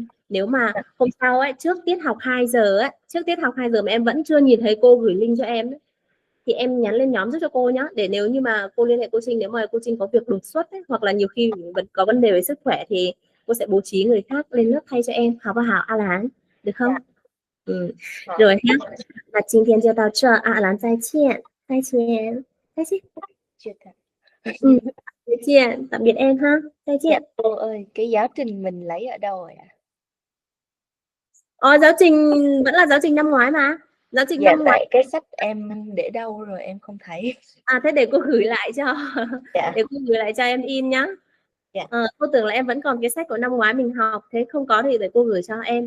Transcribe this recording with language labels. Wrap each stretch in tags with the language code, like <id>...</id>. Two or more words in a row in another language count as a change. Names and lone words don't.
<vi>Nếu mà hôm sau ấy, trước tiết học 2 giờ mà em vẫn chưa nhìn thấy cô gửi link cho em ấy, thì em nhắn lên nhóm giúp cho cô nhé, để nếu như mà cô liên hệ cô Trinh, nếu mà cô Trinh có việc đột xuất ấy, hoặc là nhiều khi vẫn có vấn đề về sức khỏe thì cô sẽ bố trí người khác lên lớp thay cho em.</vi> <zh>好不好</zh> <vi>Alan? Được không? Rồi nhé.</vi> <zh>Và 今天就到这啊，Alan 再见，再见，再见。再见,</zh> <vi>tạm biệt em ha.</vi> <zh>再见.</zh> <vi>Cô ơi, cái giáo trình mình lấy ở đâu rồi ạ? Giáo trình vẫn là giáo trình năm ngoái mà. Giáo trình năm ngoái. Cái sách em để đâu rồi em không thấy. Thế để cô gửi lại cho. Để cô gửi lại cho em in nhá. Cô tưởng là em vẫn còn cái sách của năm ngoái mình học, thế không có thì để cô gửi cho em.</vi>